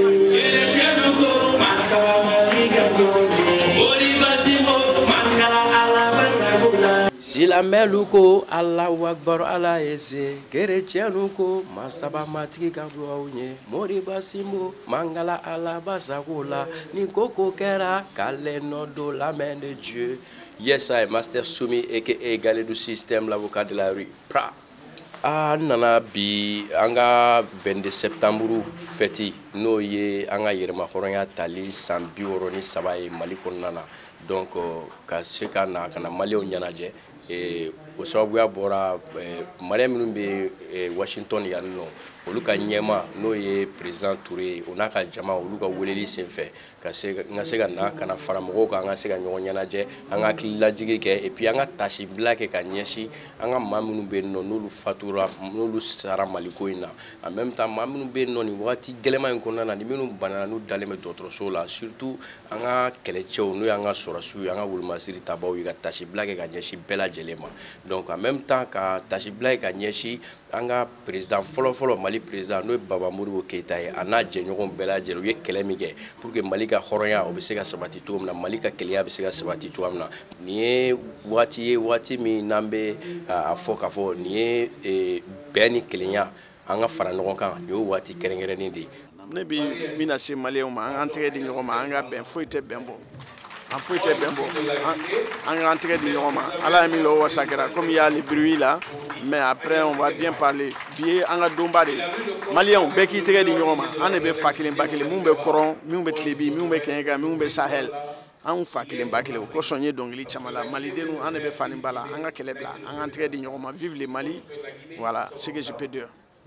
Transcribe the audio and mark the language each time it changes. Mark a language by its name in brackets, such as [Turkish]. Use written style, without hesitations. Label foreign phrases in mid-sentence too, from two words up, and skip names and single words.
[Bambara] Silamɛlu ko Allahu Akbar Ala ye se kerecɛnu ko masaba matigi ka duwawu ɲe Moriba Simbo mangala Ala basago la ni koko kɛra k'ale nɔ do la [French] main de Dieu. [English] Yes, I [French] Master Sumi aka Gale du système l'avocat de la rue. Pra. [Bambara] Nana bi an ka 22 septembre fêti n'o ye an ka yɛrɛmahɔrɔnya tali san 63 ye Mali kɔnɔna na donc ka se ka na kana maliyɛnw ɲɛnajɛ o sababuya bɔra maliyɛn minnu bɛ Washington yan nɔ olu ka ɲɛma n'o ye président Touré o n'a ka jama olu ka weleli senfɛ ka se ka na kana fara mɔgɔw kan an ka se ka ɲɔgɔn ɲɛnajɛ an ka hakililajigi kɛ [French] et puis [Bambara] an ka tasibila kɛ ka ɲɛsin an ka maa minnu bɛ yen nɔ n'olu fatura n'olu sara Maliko in na [French] en même [Bambara] temps maa minnu bɛ yen nɔ nin wagati gɛlɛman in kɔnɔna na ni minnu banana n'u dalen bɛ dɔgɔtɔrɔso la surtout an ka kɛlɛcɛw n'o y'an ka sɔrɔsiw ye an ka wolomasiri tabaw ye ka tasibila kɛ ka ɲɛsin bɛɛ lajɛlen ma [French] donc en même temps [Bambara] ka tasibila kɛ ka ɲɛsin an ka président fɔlɔ Mali président n'o ye Baba Modibo Keita ye a n'a jɛɲɔgɔn bɛɛ lajɛlen u ye kɛlɛ min kɛ [French] pour que [Bambara] Mali ka hɔrɔnya o bɛ se ka sabati cogo min na Mali ka kɛlɛya bɛ se ka sabati cogo min na nin ye waati min n'an bɛ a fɔ k'a fɔ nin ye bɛn ni kelenya an ka fara ɲɔgɔn kan nin ye waati kɛrɛnkɛrɛnnen de ye. Ne bɛ min lase maliyɛnw ma an k'an tɛgɛ di ɲɔgɔn ma an ka bɛn foyi tɛ bɛn bɔ an foyi tɛ bɛn bɔ an k'an tɛgɛ di ɲɔgɔn ma Ala ye min lɔ wasa kɛra [French] comme il y a le bruit là mais après on va bien parler [Bambara] bi ye an ka donba de maliyɛnw bɛɛ k'i tɛgɛ di ɲɔgɔn ma an de bɛ fa kelen ba kelen minnu bɛ kɔrɔn minnu bɛ tilebi minnu bɛ kɛɲɛka minnu bɛ sahel an fa kelen ba kelen o kosɔn n ye dɔnkili caman la malidenu an de bɛ fa ni ba la an ka kɛlɛ bila an k'an tɛgɛ di ɲɔgɔn ma [French] vive le Mali voilà ce que je peux dire.